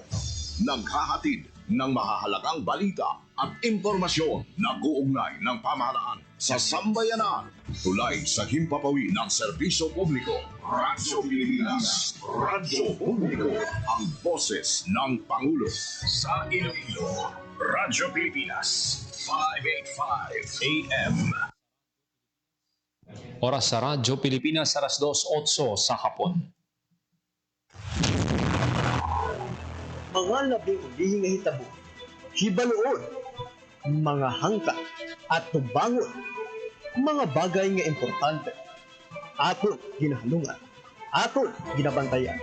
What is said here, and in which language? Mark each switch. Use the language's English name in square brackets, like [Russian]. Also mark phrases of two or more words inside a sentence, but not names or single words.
[Filipino] Naghahatid ng mahahalagang balita at impormasyon na uugnay ng pamahalaan sa sambayanan. Tulay sa himpapawid ng serbisyo publiko. Radyo Pilipinas. Radyo Publiko. Ang boses ng Pangulo. Sa Iloilo. Radyo Pilipinas. 585 AM. [Hiligaynon] Oras sa Radyo Pilipinas, alas 2:08 sa hapon. Mga labing ulihing nga hitabo, hibaluon, mga hangkat at tubangon, mga bagay nga importante, aton ginahalungan, aton ginabantayan.